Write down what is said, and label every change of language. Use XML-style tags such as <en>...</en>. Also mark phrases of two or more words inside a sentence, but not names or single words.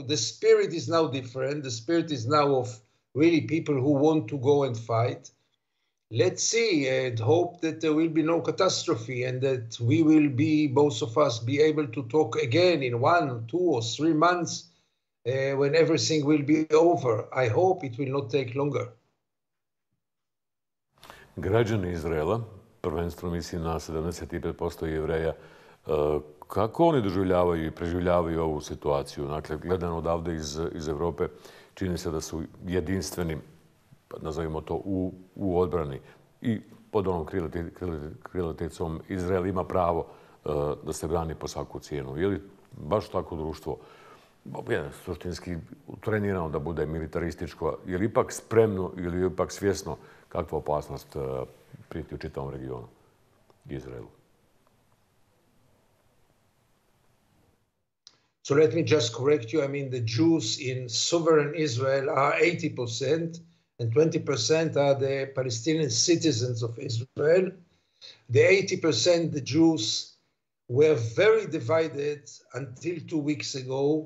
<en>The spirit is now different. The spirit is now of really people who want to go and fight. Let's see and hope that there will be no catastrophe and that we will be, both of us, be able to talk again in 1, 2 or 3 months when everything will be over. I hope it will not take longer.</en> <bs>Građani Izraela, prvenstveno mislim na 75% Jevreja, kako oni doživljavaju i preživljavaju ovu situaciju? Dakle, gledano odavde iz Evrope, čini se da su jedinstveni, nazovimo to, u odbrani. I pod onom krilaticom Izrael ima pravo da se brani po svaku cijenu. Je li baš tako društvo suštinski trenirano da bude militarističko? Je li ipak spremno ili je ipak svjesno kakva opasnost prijeti u čitavom regionu Izraelu?</bs> <en>So let me just correct you. I mean, the Jews in sovereign Israel are 80%, and 20% are the Palestinian citizens of Israel. The 80%, the Jews, were very divided until 2 weeks ago.</en>